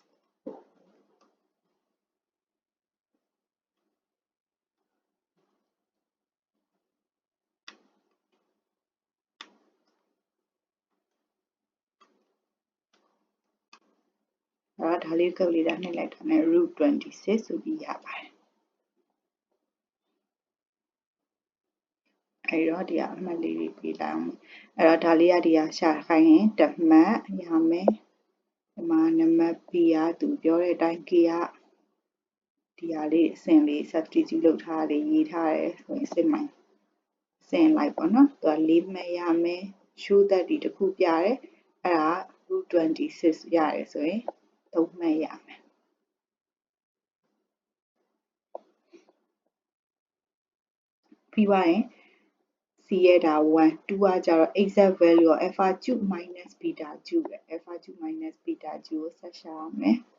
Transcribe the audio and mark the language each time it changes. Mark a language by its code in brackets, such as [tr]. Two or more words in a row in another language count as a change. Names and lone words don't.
[my] အဲ့ဒါလေး calculator နှိပ်လိုက်တာနဲ့ root 26ဆိုပြီးရပါတယ်အဲ့တော့ဒီကအမှတ်လေးတွေပေးလိုက်အောင်အဲ့တော့ဒါလေးကဒီကရှာခိုင်းရင် တစ်မှတ်ရမယ်ဒီမှာနံပါတ် P ကသူပြောတဲ့အတိုင်း K ကဒီဟာလေးအစင်လေး substitute လုပ်ထားလေးရေးထားတယ်ဆိုရင်စစ်မှန်စင်လိုက်ပေါ့နော်သူက4မှတ်ရမယ် [en] show that [my] ဒီတစ်ခုပြတယ်အဲ့ဒါ root 26ရတယ်ဆိုရင်3မှတ်ရမယ် ပြီးသွားရင် C ရဲ့ဒါ1 2ကကြတော့ [en] exact value of alpha cube minus beta cube [my] ပဲ [en] alpha cube minus beta cube [my] ကိုဆက်ရှာရမယ်